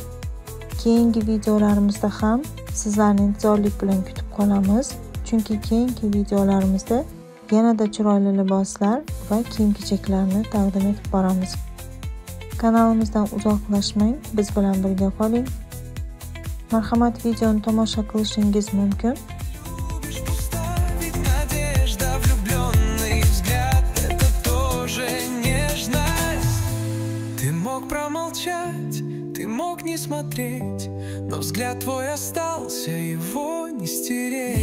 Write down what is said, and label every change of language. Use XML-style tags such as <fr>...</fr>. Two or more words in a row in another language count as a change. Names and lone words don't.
<uz>Keyingi videolarimizda ham sizlarni intizorlik bilan kutib qolamiz, chunki keyingi videolarimizda yanada chiroyli liboslar va kiyim-kechaklarni taqdim etib boramiz. Kanalimizdan uzoqlashmang, biz bilan birga qoling. Marhamat, videoni tomosha qilishingiz mumkin.</uz> <ru>Ты мог не смотреть, но взгляд твой остался, его не стереть.</ru>